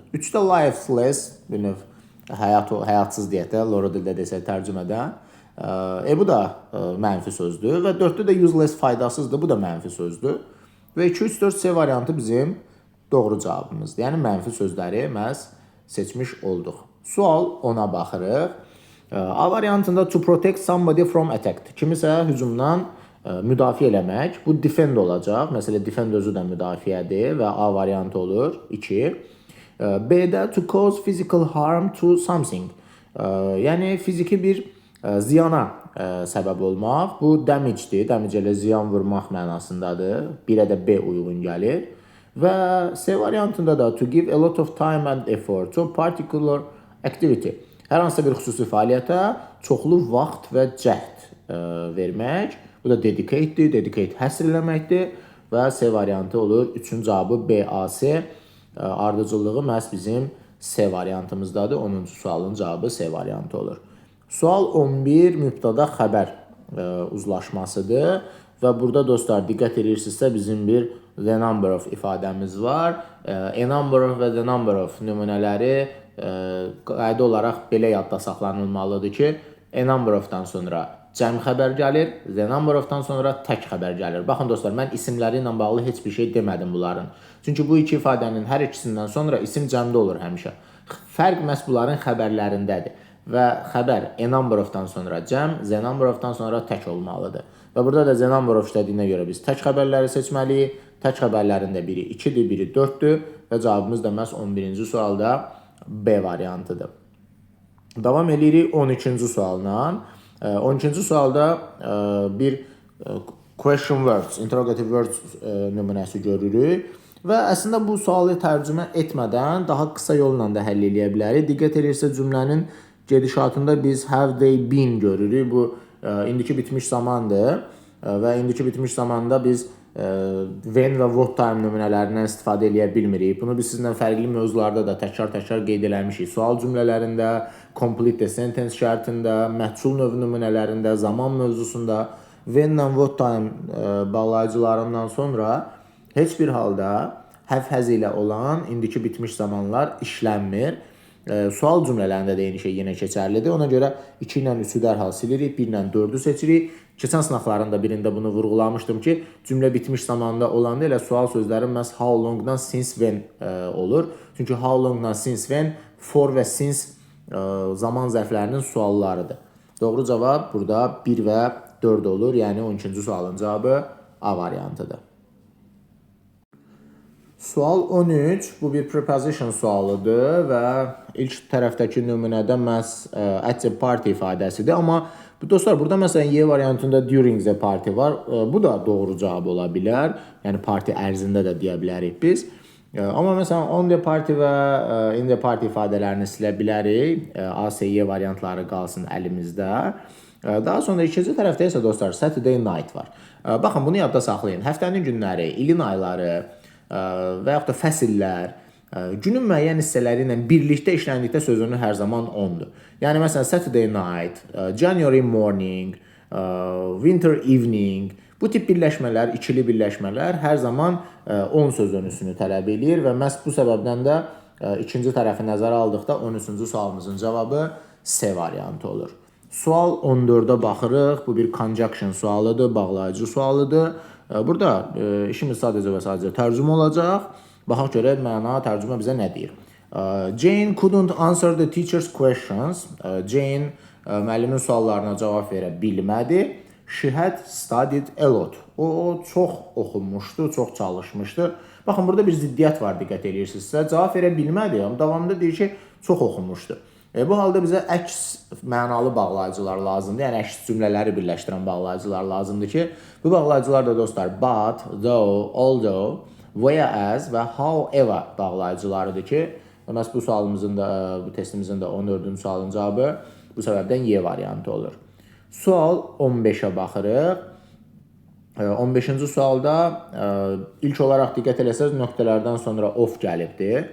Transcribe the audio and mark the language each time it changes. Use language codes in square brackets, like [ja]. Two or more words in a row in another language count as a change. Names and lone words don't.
[az] 3-də lifeless, bir növ həyatsız deyək də, Loro dildə desək tərcümədə. Bu da mənfi sözdür. Və 4-də də useless faydasızdır. Bu da mənfi sözdür. Və 2-3-4-C variantı bizim doğru cavabımızdır. Yəni mənfi sözləri məhz seçmiş olduq. Sual 10-a baxırıq. A variantında [en] to protect somebody from attack. [az] Kimisə hücumdan müdafiə eləmək. Bu defend olacaq. Məsələn, defend özü də müdafiədir və A variantı olur. [en] 2. B-də to cause physical harm to something. [az] Yəni fiziki bir ziyana səbəb olmaq. Bu damage-dir. Damage elə ziyan vurmaq mənasındadır. 1-ə də B uyğun gəlir. Və C variantında da [en] to give a lot of time and effort to particular activity. [az] Hər hansısa bir xüsusi fəaliyyətə çoxlu vaxt və cəhd vermək. Bu da dedicate-dir. Dedicate həsr eləməkdir. Və C variantı olur. 3-cü cavabı B, A, C. Ardıcıllığı məhz bizim C variantımızdadır. 10-cu sualın cavabı C variantı olur. Sual 11 mübtada xəbər uzlaşmasıdır. Və burada dostlar diqqət edirsinizsə bizim bir [en] the number of [az] ifadəmiz var. [en] A number of [az] və [en] the number of [az] nümunələri qayda olaraq belə yadda saxlanılmalıdır ki, [en] a number of- [az] dan sonra cəm xəbər gəlir, [en] the number of- [az] dan sonra tək xəbər gəlir. Baxın dostlar, mən isimləri ilə bağlı heç bir şey demədim bunların. Çünki bu iki ifadənin hər ikisindən sonra isim cəmdə olur həmişə. Fərq məhz bunların xəbərlərindədir. Və xəbər [en] a number of- [az] dan sonra cəm, [en] the number of- [az] dan sonra tək olmalıdır. Və burada da [en] the number of [az] işlədiyinə görə biz tək xəbərləri seçməliyik. Tək xəbərlərin də biri 2-dir, biri 4-dür və cavabımız da məhz 11-ci sualda B variantıdır. Davam edirik 12-ci sualla. 12-ci sualda bir [en] question words, interrogative words [az] nümunəsi görürük. Və əslində bu sualı tərcümə etmədən daha qısa yolla da həll edə bilərik. Diqqət edirsə cümlənin gedişatında biz [en] have they been [az] görürük. Bu indiki bitmiş zamandır və indiki bitmiş zamanda biz when və [en] what time [az] nümunələrindən istifadə edə bilmirik. Bunu biz sizinlə fərqli mövzularda da təkrar qeyd eləmişik. Sual cümlələrində, [en] complete the sentence [az] şərtində, məhsul növ nümunələrində, zaman mövzusunda when və [en] what time [az] bağlayıcılarından sonra heç bir halda [en] have has [az] ilə olan indiki bitmiş zamanlar işlənmir. Sual cümlələrində də eyni şey yenə keçərlidir. Ona görə 2 ilə 3-ü dərhal silirik, 1 ilə 4-ü seçirik. Keçən sınaqların da birində bunu vurğulamışdım ki, cümlə bitmiş zamanda olanda elə sual sözləri məhz [en] how long- [az] dan [en] since when [az] olur. Çünki [en] how long- [az] dan [en] since when, [az] for və since zaman zərflərinin suallarıdır. Doğru cavab burada 1 və 4 olur. Yəni 12-ci sualın cavabı A variantıdır. Sual 13, bu bir preposition sualıdır və ilk tərəfdəki nümunədə məhz [en] at the party [az] ifadəsidir. Amma dostlar, burada məsələn Y variantında [en] during the party [az] var. Bu da doğru cavab ola bilər. Yəni parti ərzində də deyə bilərik biz. Amma məsələn [en] on the party [az] və [en] in the party [az] ifadələrini silə bilərik. A, C, Y variantları qalsın əlimizdə. Daha sonra ikinci tərəfdə isə dostlar [en] Saturday night [az] var. Baxın, bunu yadda saxlayın. Həftənin günləri, ilin ayları və yaxud da fəsillər günün müəyyən hissələri ilə birlikdə işləndikdə sözünü hər zaman ondur. Yəni məsələn [en] Saturday night, January morning, winter evening, [az] bu tip birləşmələr, ikili birləşmələr hər zaman on sözünüsünü tələb edir və məhz bu səbəbdən də ikinci tərəfi nəzərə aldıqda 13-cü sualımızın cavabı C variantı olur. Sual 14-də baxırıq. Bu bir conjunction sualıdır, bağlayıcı sualıdır. Burada işimiz sadəcə və sadəcə tərcümə olacaq. Baxaq görək məna, tərcümə bizə nə deyir? [en] Jane couldn't answer the teacher's questions. [az] Jane müəllimin suallarına cavab verə bilmədi. [en] She had studied a lot. [az] O çox oxunmuşdu, çox çalışmışdı. Baxın, burada bir ziddiyyət var, diqqət edirsinizsə. Cavab verə bilmədi, amma davamında deyir ki, çox oxunmuşdu. Bu halda bizə əks mənalı bağlayıcılar lazımdır. Yəni əks cümlələri birləşdirən bağlayıcılar lazımdır ki, bu bağlayıcılar da dostlar [en] but, though, although, whereas [az] və however bağlayıcılarıdır ki, məhz bu sualımızın da, bu testimizin də 14-cü sualın cavabı bu səbəbdən Y variantı olur. Sual 15-ə baxırıq. 15-ci sualda ilk olaraq diqqət eləsəz nöqtələrdən sonra of gəlibdir.